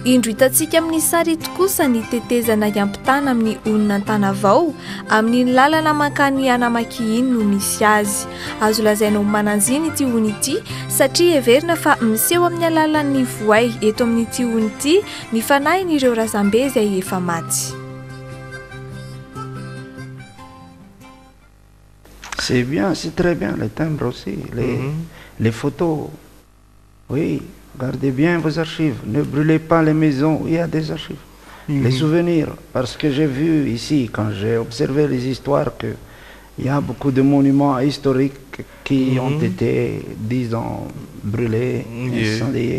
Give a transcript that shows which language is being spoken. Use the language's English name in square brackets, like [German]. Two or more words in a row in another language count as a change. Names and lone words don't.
[Malagasy] indro hitantsika amin'ny sary eto kosa ny tetezana iampitana amin'ny olona an-tana vao amin'ny lalana mankany Anamakihiny no misy azy. Azo lazaina ho mananziny ity hony ity satria heverina fa miseho amin'ny alalan'ny voay eto amin'ity hony ity ny fanahin'ireo razambe izay efa maty. [French] C'est bien, c'est très bien, les timbres aussi, les photos. Oui, gardez bien vos archives. Ne brûlez pas les maisons où il y a des archives. Les souvenirs, parce que j'ai vu ici, quand j'ai observé les histoires, qu'il y a beaucoup de monuments historiques qui ont été, disons, brûlés, incendiés.